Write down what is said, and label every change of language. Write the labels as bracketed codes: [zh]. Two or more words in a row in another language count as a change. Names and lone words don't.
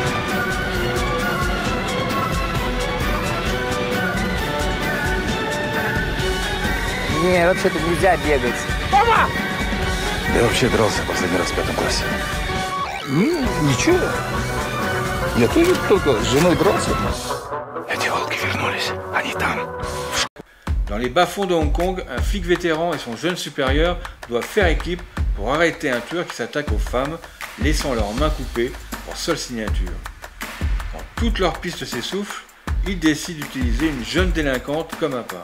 [ru] Не, вообще-то нельзя бегать. Мама! Я вообще дрался последний раз в 5 классе. Ничего. Я тоже только с женой дрался. Эти волки вернулись, они там. [fr] Dans les bas-fonds de Hong Kong, un flic vétéran et son jeune supérieur doivent faire équipe pour arrêter un tueur qui s'attaque aux femmes, laissant leurs mains coupées pour seule signature. Quand toutes leurs pistes s'essoufflent, ils décident d'utiliser une jeune délinquante comme appât.